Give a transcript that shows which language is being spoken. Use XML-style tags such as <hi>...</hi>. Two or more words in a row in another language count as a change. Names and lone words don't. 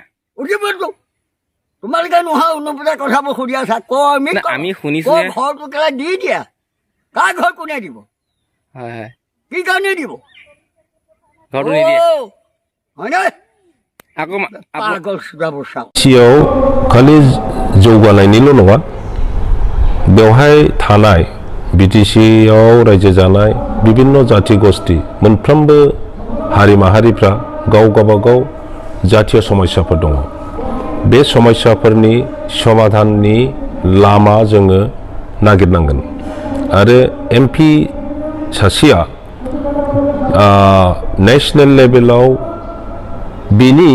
<as>উঠিবতো তোমালোকে নোহোৱা অনুপূজা কথাবোৰ সুধি আছা আমি শুনিছোহে ঘৰটো কেলা দি দিয়া কাৰ ঘৰ কোনে দিব হয় হয় কি কাৰণে দিব ঘৰটো নিদিয়ে হয়নে আকৌ পাগল সুদাবোৰ চাওঁ</as> <brx>सियाव खालि जौगानायनिल' नङा बेवहाय थानाय बिटिसियाव रायजो जानाय बिभिन्न जाति गोष्ठी मोनफ्रोमबो हारि माहारिफ्रा गाव गावबागाव जातीय समस्याफोर दङ बे समस्याफोरनि समाधाननि लामा जोङो नागिरनांगोन आरो एमपि सासेया</brx> <en>national levelao</en> <brx>बिनि</brx>